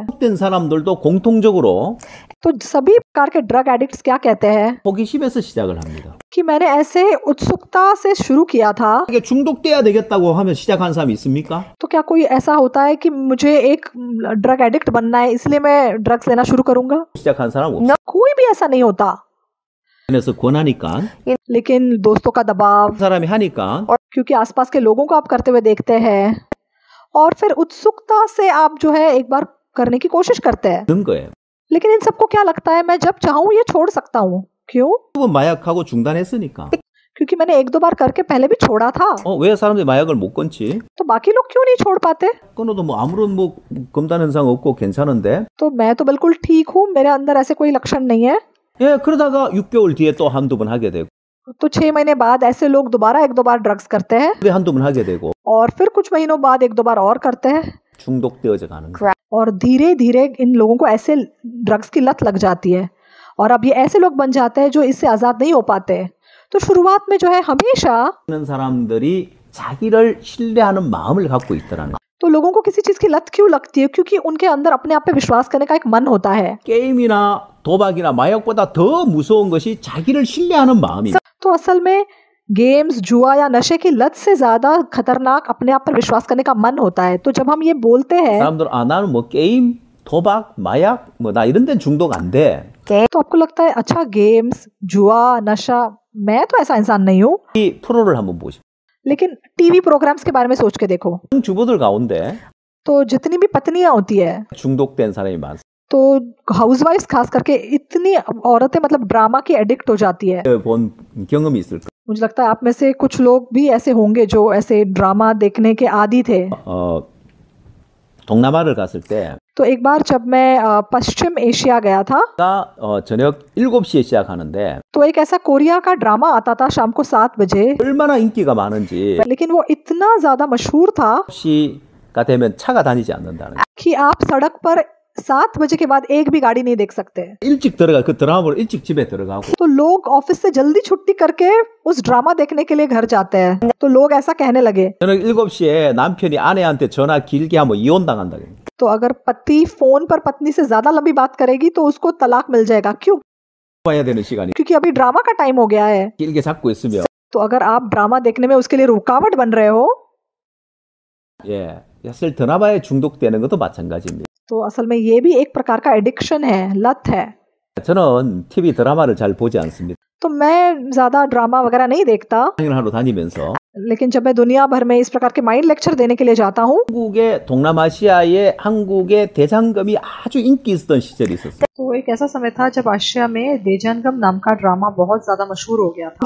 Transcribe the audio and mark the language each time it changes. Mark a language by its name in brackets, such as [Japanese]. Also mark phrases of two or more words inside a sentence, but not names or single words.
[Korean] 된 사람들도 공통적으로 [Hindi] तो सभी प्रकार के [English] drug addicts [Hindi] क्या कहते हैं [Korean] 호기심에서 시작을 합니다. [Hindi] कि मैंने ऐसे उत्सुकता से शुरू किया था। [Korean] 이게 중독돼야 되겠다고 하면 시작한 사람이 있습니까? [Hindi] तो क्या कोई ऐसा होता है कि मुझे एक [English] drug addict [Hindi] बनना है इसलिए मैं ड्रग्स लेना शुरू करूंगा? [Korean] 시작한 사람 없어요. [Hindi] कोई भी ऐसा नहीं होता। [Korean] 그래서 권하니까 [Hindi] लेकिन दोस्तों का दबाव, [Korean] 사람이 하니까 [Hindi] और क्योंकि आसपास के लोगों को आप करते हुए देखते हैं और फिर उत्सुकता से आप जो है एक बार करने की कोशिश करते हैं। [Korean] 는 거예요. [Hindi] लेकिन इन सबको क्या लगता है, मैं जब चाहूँ ये छोड़ सकता हूँ। क्यों? [Korean] 마약하고 중단했으니까. [Hindi] क्योंकि मैंने एक दो बार करके पहले भी छोड़ा था। [Korean] 왜 사람들이 마약을 못 끊지? [Hindi] तो बाकी लोग क्यों नहीं छोड़ पाते? [Korean] 끊어도 뭐 아무런 뭐 검단 현상 없고 괜찮은데. [Hindi] तो मैं तो बिल्कुल ठीक हूँ, मेरे अंदर ऐसे कोई लक्षण नहीं है। [Korean] 예, 그러다가 6개월 뒤에 또 한두 번 하게 되고. [Hindi] तो 6 महीने बाद ऐसे लोग दोबारा एक दो बार ड्रग्स करते हैं [Korean] 또 한두 번 하게 되고. [Hindi] और फिर कुछ महीनों बाद एक दो बार और करते हैं [Korean] 중독되어져 가는 거예요. [Hindi] और धीरे धीरे इन लोगों को ऐसे ड्रग्स की लत लग जाती है और अब ये ऐसे लोग बन जाते हैं जो इससे आजाद नहीं हो पाते। तो शुरुआत में जो है हमेशा [Korean] 있는 사람들이 자기를 신뢰하는 마음을 갖고 있더라는 거예요. [Hindi] तो लोगों को किसी चीज की लत क्यों लगती है? क्योंकि उनके अंदर अपने आप पे विश्वास करने का एक मन होता है। [Korean] 게임이나 도박이나 마약보다 더 무서운 것이 자기를 신뢰하는 마음입니다. [Hindi] तो असल में गेम्स, जुआ या नशे की लत से ज्यादा खतरनाक अपने आप पर विश्वास करने का मन होता है। तो जब हम ये बोलते हैं [Korean] 사람들 나는 뭐 게임, 도박, 마약 뭐 나 이런 데는 중독 안 돼. [Hindi] तो आपको लगता है अच्छा गेम्स, जुआ, नशा, मैं तो ऐसा इंसान नहीं हूँ। [Korean] 이 프로를 한번 보십시오. [Hindi] लेकिन टीवी प्रोग्राम्स के बारे में सोच के देखो, [Korean] 주부들 가운데 [Hindi] तो जितनी भी पत्नियां होती है [Korean] 중독된 사람이 많습니다. [Hindi] तो हाउसवाइफ्स खास करके इतनी औरतें मतलब ड्रामा की एडिक्ट हो जाती है। [Korean] 본 경험이 있을 거예요. [Hindi] मुझे लगता है आप में से कुछ लोग भी ऐसे होंगे जो ऐसे ड्रामा देखने के आदी थे। [Korean] 동남아를 갔을 때 [Hindi] तो एक बार जब मैं पश्चिम एशिया गया था [Korean] 저녁 7시에 시작하는데 [Hindi] तो एक ऐसा कोरिया का ड्रामा आता था शाम को 7 बजे, [Korean] 얼마나 인기가 많은지 [Hindi] लेकिन वो इतना ज्यादा मशहूर था [Korean] 9시가 되면 차가 다니지 않는다는 거예요. [Hindi] कि आप सड़क पर 7 बजे के बाद एक भी गाड़ी नहीं देख सकते। [Korean] 일찍 들어가 그 드라마 보러 일찍 집에 들어가고 [Hindi] तो लोग ऑफिस से जल्दी छुट्टी करके उस ड्रामा देखने के लिए घर जाते हैं। तो लोग ऐसा कहने लगे, [Korean] 저녁 7시에 남편이 아내한테 전화 길게 하면 이혼 당한다. [Hindi] तो अगर पति फोन पर पत्नी से ज्यादा लंबी बात करेगी तो उसको तलाक मिल जाएगा। क्यों? [Korean] 봐야 되는 시간이 [Hindi] क्योंकि अभी ड्रामा का टाइम हो गया है। [Korean] 길게 잡고 있으면 [Hindi] तो अगर आप ड्रामा देखने में उसके लिए रुकावट बन रहे हो [Korean] 예, 사실 드라마에 중독되는 것도 마찬가지입니다. [Hindi] तो असल में ये भी एक प्रकार का एडिक्शन है, लत है। [Korean] 저는 TV 드라마를 잘 보지 않습니다. [Hindi] तो मैं ज्यादा ड्रामा वगैरह नहीं देखता। [Korean] 하러 다니면서 [Hindi] लेकिन जब मैं दुनिया भर में इस प्रकार के [English] mind lecture [Hindi] देने के लिए जाता हूँ, [Korean] 한국의 동남아시아에 한국의 대장금이 아주 인기 있었던 시절이 있었어요. [Hindi] तो एक ऐसा समय था जब आशिया में देजानगम नाम का ड्रामा बहुत ज्यादा मशहूर हो गया था।